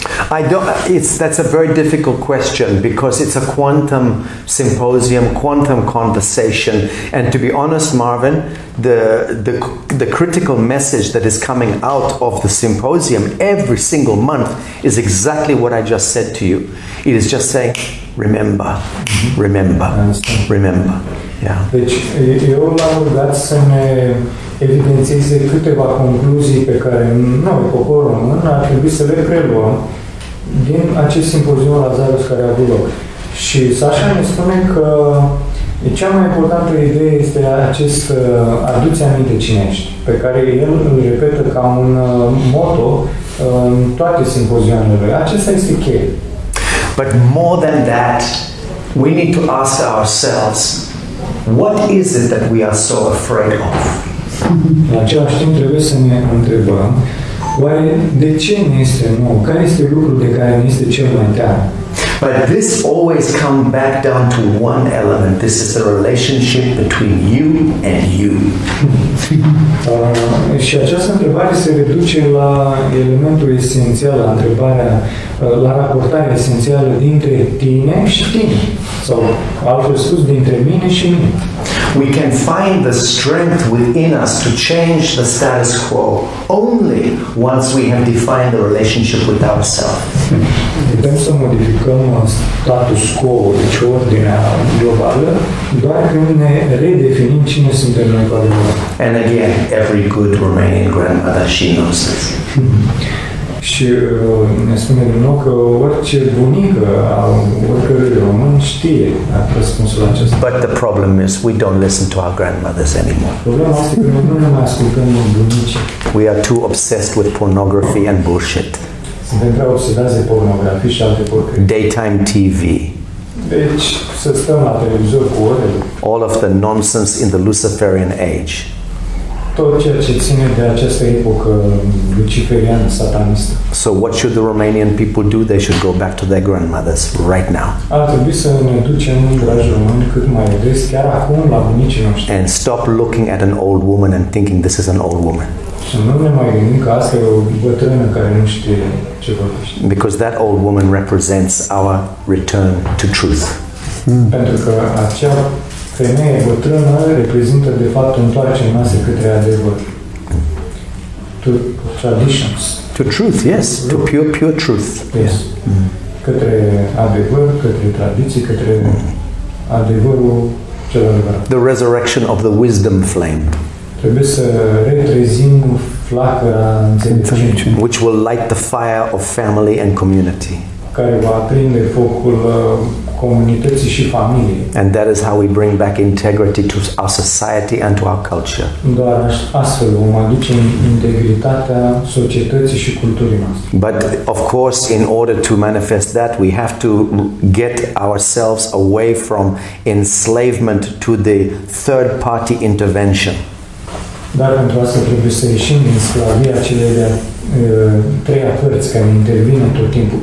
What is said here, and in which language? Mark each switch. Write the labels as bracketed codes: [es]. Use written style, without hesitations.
[en] That's a very difficult question because it's a quantum symposium, quantum conversation, and to be honest, Marvin, the critical message that is coming out of the symposium every single month is exactly what I just said to you. It is just saying, remember, remember, remember. Yeah. [ro] Deci, eu l-am rugat să ne evidențieze câteva concluzii pe care noi, poporul român, ar trebui să le preluăm din acest simpozion Lazarus care a avut loc. Și Sacha ne spune că cea mai importantă idee este acest aduți aminte cine ești, pe care el îl repetă ca un motto în toate simpozioanele. Acesta este cheie. [en] But more than that, we need to ask ourselves, what is it that we are so afraid of? [ro] În același timp trebuie să ne întrebăm, oare de ce ne este nou? Care este lucrul de care ne este cel mai teamă? [en] But this always comes back down to one element. This is the relationship between you and you. [ro] Și această întrebare se reduce la elementul esențial, la întrebarea, la raportarea esențială dintre tine și tine. Sau, altfel spus, dintre mine și mine. [en] We can find the strength within us to change the status quo only once we have defined the relationship with ourselves. [ro] Putem să modificăm status quo, deci ordinea globală, doar când ne redefinim cine suntem noi cu adevărat. [en] And again, every good Romanian grandmother, she knows this. [ro] Și ne spune din nou că orice bunică a oricărui român știe răspunsul acesta. [en] But the problem is we don't listen to our grandmothers anymore. [ro] Problema este că noi nu ne mai ascultăm bunicii. [en] We are too obsessed with pornography and bullshit. [ro] Suntem prea obsedați de pornografie și alte porcării. [en] daytime TV, [ro] Deci să stăm la televizor cu orele, [en] all of the nonsense in the Luciferian age. [ro] tot ceea ce ține de această epocă luciferiană, satanistă. [en] So what should the Romanian people do? They should go back to their grandmothers right now [ro] Ar trebui să ne ducem, dragi români, cât mai des, chiar acum, la bunicii noștri. [en] and stop looking at an old woman and thinking this is an old woman, [ro] Și nu ne mai gândim că asta e o bătrână care nu știe ce vorbește. [en] because that old woman represents our return to truth. [ro] Pentru că acea femeie bătrână reprezintă, de fapt, întoarcerea noastră către adevăr. [en] To traditions. To truth, yes, to pure truth. Yes. [ro] Către adevăr, către tradiții, către adevărul cel adevărat. [en] The resurrection of the wisdom flame, [ro] Trebuie să retrezim flacăra înțelepciunii, [en] which will light the fire of family and community. [ro] care va aprinde focul comunității și familiei. [en] And that is how we bring back integrity to our society and to our culture. [ro] Doar astfel vom aduce integritatea societății și culturii noastre. [en] But of course, in order to manifest that, we have to get ourselves away from enslavement to the third party intervention. [ro] Dar pentru asta trebuie să ieșim din sclavia celei de-a treia părți care intervine tot timpul.